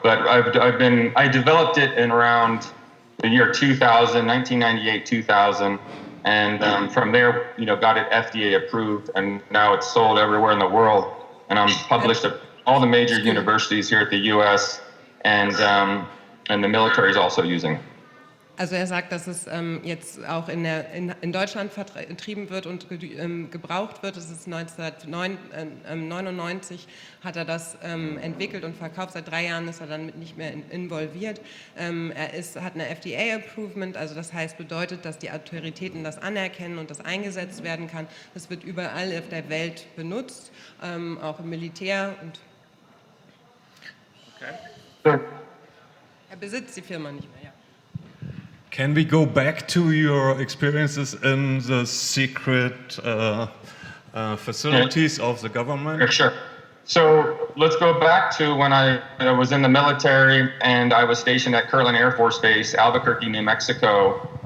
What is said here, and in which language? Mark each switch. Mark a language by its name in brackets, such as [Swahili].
[English] But I developed it in around the year 2000, 1998, 2000, and from there, got it FDA approved, and now it's sold everywhere in the world. And I'm published at all the major universities here at the U.S. and the military is also using it. [German] Also er sagt, dass es jetzt auch in Deutschland vertrieben wird und gebraucht wird. Es ist 1999 hat er das entwickelt und verkauft. Seit 3 Jahren ist er dann nicht mehr involviert. Hat eine FDA-Approvement, also das bedeutet, dass die Autoritäten das anerkennen und das eingesetzt werden kann. Das wird überall auf der Welt benutzt, auch im Militär. Und er besitzt die Firma nicht mehr, ja. [English] Can we go back to your experiences in the secret facilities of the government? Sure. So let's go back to when I was in the military and I was stationed at Kirtland Air Force Base, Albuquerque, New Mexico.